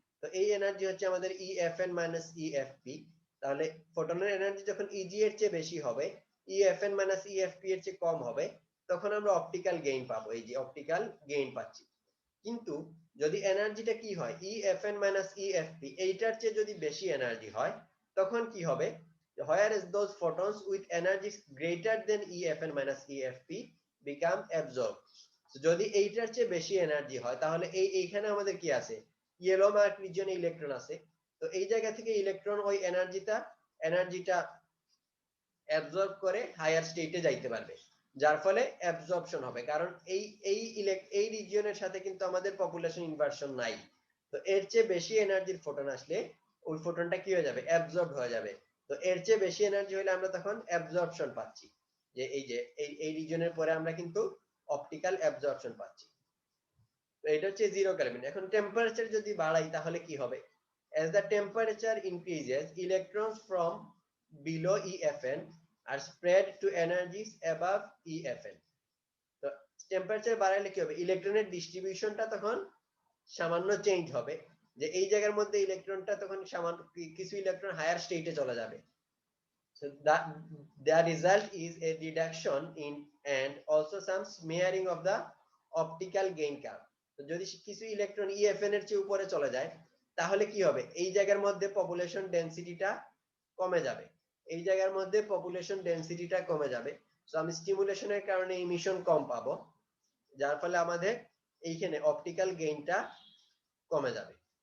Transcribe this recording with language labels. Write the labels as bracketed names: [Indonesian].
[Bangla] তো এই এনার্জি হচ্ছে আমাদের EFN মাইনাস EFP। তাহলে ফোটনের এনার্জি যখন ইজি এর চেয়ে বেশি হবে, EFN মাইনাস EFP এর চেয়ে কম হবে, তখন আমরা অপটিক্যাল গেইন পাবো, এই যে অপটিক্যাল গেইন পাচ্ছি। কিন্তু যদি এনার্জিটা কি হয়, EFN মাইনাস EFP এইটার চেয়ে যদি বেশি এনার্জি হয়, তখন কি হবে? [English] Whereas those photons with energies greater than EFN minus EFP become absorbed। [Bangla] যদি এইটার চেয়ে বেশি এনার্জি হয়, তাহলে এইখানে আমাদের কি আছে? ইয়েলো মার্ক রিজিয়নে ইলেকট্রন আছে। তো এই জায়গা থেকে ইলেকট্রন ওই এনার্জিটা অ্যাবজর্ব করে হায়ার স্টেটে যাইতে পারবে। যার ফলে অ্যাবজর্পশন হবে, কারণ এই রিজিয়নের সাথে কিন্তু আমাদের পপুলেশন ইনভার্সন নাই। তো এর চেয়ে বেশি এনার্জির ফোটন আসলে ওই ফোটনটা কি হয়ে যাবে, অ্যাবজর্ব হয়ে যাবে। তো এর চেয়ে বেশি এনার্জি হলে আমরা তখন অ্যাবজর্পশন পাচ্ছি, যে এই রিজিয়নের পরে আমরা কিন্তু অপটিক্যাল অ্যাবজর্পশন পাচ্ছি। তো এটা হচ্ছে 0 কেলভিন। এখন টেম্পারেচার যদি বাড়াই তাহলে কি হবে? [English] as the temperature increases, electrons from below EFN are spread to energies above EFN. [Bangla] তো টেম্পারেচার বাড়াইলে কি হবে, ইলেকট্রনের ডিস্ট্রিবিউশনটা তখন সামান্য চেঞ্জ হবে, যে এই জায়গার মধ্যে ইলেকট্রনটা তখন সামান্য কিছু ইলেকট্রন হায়ার স্টেটে চলে যাবে। [English] so the result is a reduction in and also some smearing of the optical gain curve. [Bangla] তো যদি কিছু ইলেকট্রন EFN এর চেয়ে উপরে চলে যায় তাহলে কি হবে, এই জায়গার মধ্যে পপুলেশন ডেনসিটিটা কমে যাবে, এই জায়গার মধ্যে পপুলেশন ডেনসিটিটা কমে যাবে। সো আমি স্টিমুলেশনের কারণে ইমিশন কম পাবো, যার ফলে আমাদের এইখানে অপটিক্যাল গেইনটা কমে যাবে।